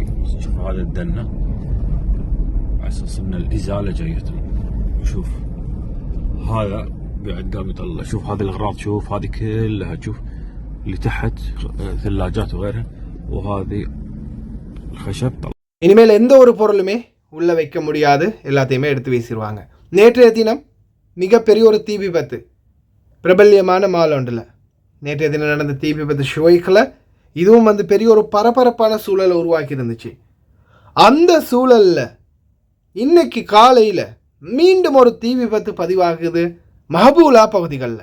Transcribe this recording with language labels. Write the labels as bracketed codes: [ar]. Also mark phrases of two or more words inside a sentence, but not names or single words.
[ar] شوف هذا الدنة على أساس إن الإزالة جايتهم. شوف هذا بعد قام يطلع. شوف هذه الأغراض، شوف هذه كلها، شوف اللي تحت ثلاجات وغيرها، وهذه الخشب طلع. [ta] இனிமேல் எந்த ஒரு பொருளுமே உள்ள வைக்க முடியாது, எல்லாத்தையுமே எடுத்து வீசிடுவாங்க. நேற்றைய தினம் மிகப்பெரிய ஒரு தீ விபத்து பிரபல்யமான மால் ஒன்றில் நேற்றைய தினம் நடந்த தீ விபத்து ஷுவைக்கில் இதுவும் பெரிய ஒரு பரபரப்பான சூழலை உருவாக்கி இருந்துச்சு. அந்த சூழலில் இன்னைக்கு காலையில் மீண்டும் ஒரு தீ விபத்து பதிவாகுது மஹபூலா பகுதிகளில்.